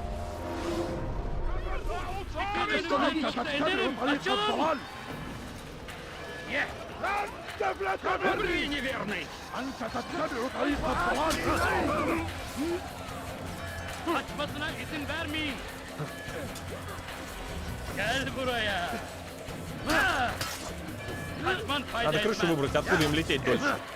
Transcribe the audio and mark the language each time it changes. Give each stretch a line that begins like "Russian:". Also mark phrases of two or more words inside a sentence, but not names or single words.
Russian: Вы неверный!
Turkish: Kaçmasına izin vermeyin. Gel buraya. Kaçman fayda
Russian: Надо крышу выбрать, откуда им лететь дольше.